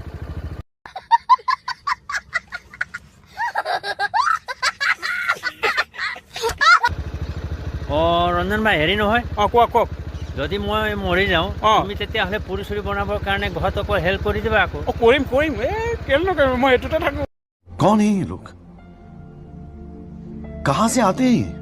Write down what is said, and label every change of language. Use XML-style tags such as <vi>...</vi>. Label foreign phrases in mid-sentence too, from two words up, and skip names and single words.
<as>ৰঞ্জন ভাই, হেৰি নহয়, কওক। যদি মই মৰি যাওঁ, তুমি তেতিয়াহ'লে পুৰি চুৰি বনাবৰ কাৰণে ঘৰত অকল হেল্প কৰি দিবা আকৌ। কৰিম কেলে নকৰিম, মই এইটোতে থাকো।</as> <hi>कौन है ये लोग? कहां से आते हैं?</hi>